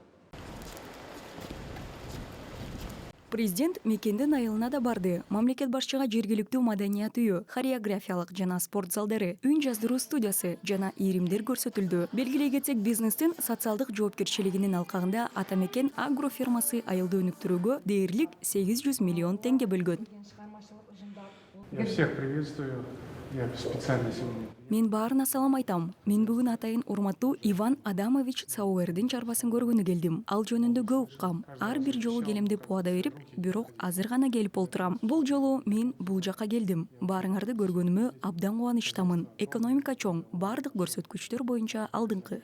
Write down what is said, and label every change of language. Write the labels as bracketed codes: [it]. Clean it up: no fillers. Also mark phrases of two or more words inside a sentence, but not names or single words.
[ky] Президент мекендин айылына да барды. Мамлекет башчыга жергиликтүү маданият үйү, хореографиялык жана спорт залдары, үн жаздыруу студиясы жана иримдер көрсөтүлдү. Белгилей кетсек, бизнестин социалдык жоопкерчилигинин алкагында ата мекен агрофермасы айылды өнүктүрүүгө дээрлик 800 миллион теңге бөлгөн. [ru] Я всех приветствую. Я специально сегодня. [ky] Мен баарына салам айтам. Мен бүгүн атайын урматтуу Иван Адамович Сауэрдин чарбасын көргөнү келдим. Ал жөнүндө көп уккам. Ар бир жолу келем деп убада берип, бирок азыр гана келип олтурам. Бул жолу мен бул жакка келдим. Баарыңарды көргөнүмө абдан кубанычтамын. Экономика чоң, бардык көрсөткүчтөр боюнча алдыңкы.